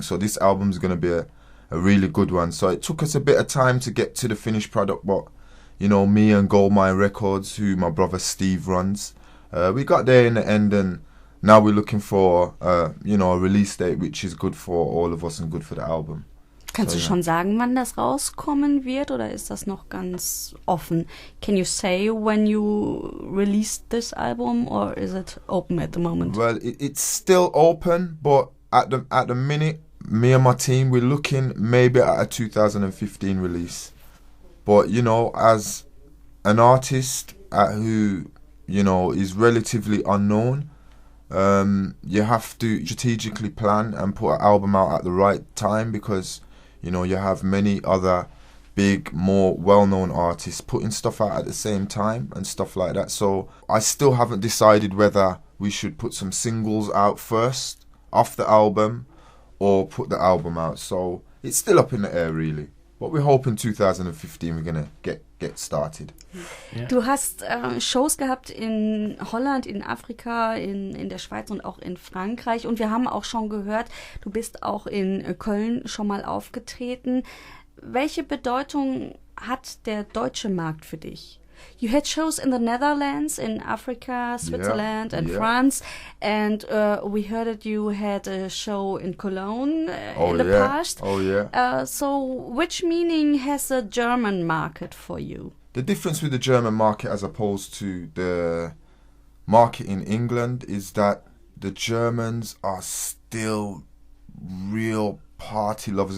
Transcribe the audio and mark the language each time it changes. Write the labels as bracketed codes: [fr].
[en] So this album's going to be a really good one. So it took us a bit of time to get to the finished product, but me and Gold Mine Records, who my brother Steve runs, we got there in the end, and now we're looking for a release date which is good for all of us and good for the album. [de] Kannst du schon sagen, wann das rauskommen wird, oder ist das noch ganz offen? [en] Can you say when you released this album, or is it open at the moment? Well, it's still open, but at the minute, me and my team, we're looking maybe at a 2015 release. But as an artist who is relatively unknown, you have to strategically plan and put an album out at the right time, because you have many other big, more well-known artists putting stuff out at the same time and stuff like that. So I still haven't decided whether we should put some singles out first off the album or put the album out. So it's still up in the air, really. But we're hoping 2015 we're gonna get started. Yeah. [de] Du hast Shows gehabt in Holland, in Afrika, in der Schweiz und auch in Frankreich. Und wir haben auch schon gehört, du bist auch in Köln schon mal aufgetreten. Welche Bedeutung hat der deutsche Markt für dich? [en] You had shows in the Netherlands, in Africa, Switzerland, and yeah. France, and we heard that you had a show in Cologne in the past. Oh yeah. So, which meaning has the German market for you? The difference with the German market as opposed to the market in England is that the Germans are still real party lovers.